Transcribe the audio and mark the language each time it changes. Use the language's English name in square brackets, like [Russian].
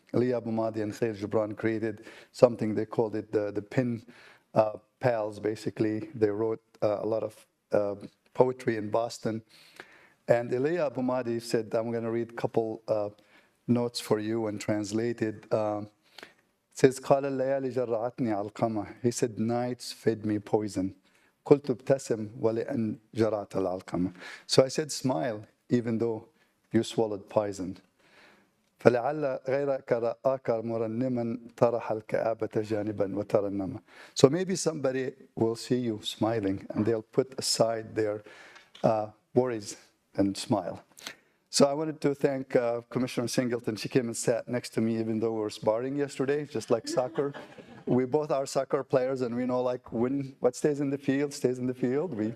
[English] Elia Abu Madi and Khalil Gibran created something, they called it the pen pals, basically. They wrote a lot of poetry in Boston. And Elia Abu Madi said, I'm going to read a couple notes for you and translate it. It says, [Arabic] قال الليالي جرعتني علقمة. [English] He said, nights fed me poison. [Arabic] قلت ابتسم ولأن جرعت العلقمة. [English] So I said, smile, even though you swallowed poison. [Arabic] فلعل غيرك رآك مرنما طرح الكآبة جانبا وترنما. [English] So maybe somebody will see you smiling and they'll put aside their worries and smile. So I wanted to thank Commissioner Singleton. She came and sat next to me even though we were sparring yesterday, just like soccer. We both are soccer players, and we know like when what stays in the field stays in the field.